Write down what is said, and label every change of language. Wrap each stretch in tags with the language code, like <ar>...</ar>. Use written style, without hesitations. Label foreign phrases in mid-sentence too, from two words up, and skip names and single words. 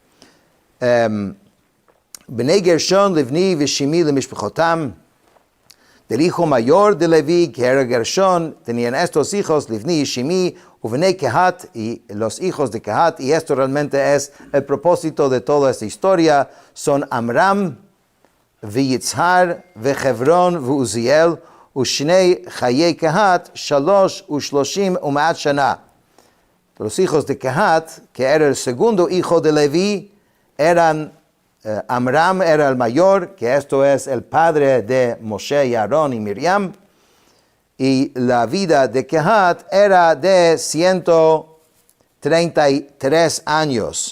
<he>בני גרשון לבני ושמעי למשפחתם.</he> <es>Del hijo mayor de Leví, que era Gershon, tenían estos hijos, Livni y Shimi,</es> <he>ובני קהת,</he> <es>y los hijos de Kehat, y esto realmente es el propósito de toda esta historia, son Amram, Yitzhar, Hebron, Uziel,</es> <he>ושני חיי קהת שלש ושלשים ומאת שנה.</he> <es>Los hijos de Kehat, que era el segundo hijo de Leví, eran Amram era el mayor, que esto es el padre de Moshe y Aarón y Miriam, y la vida de Kehat era de 133 años.</es>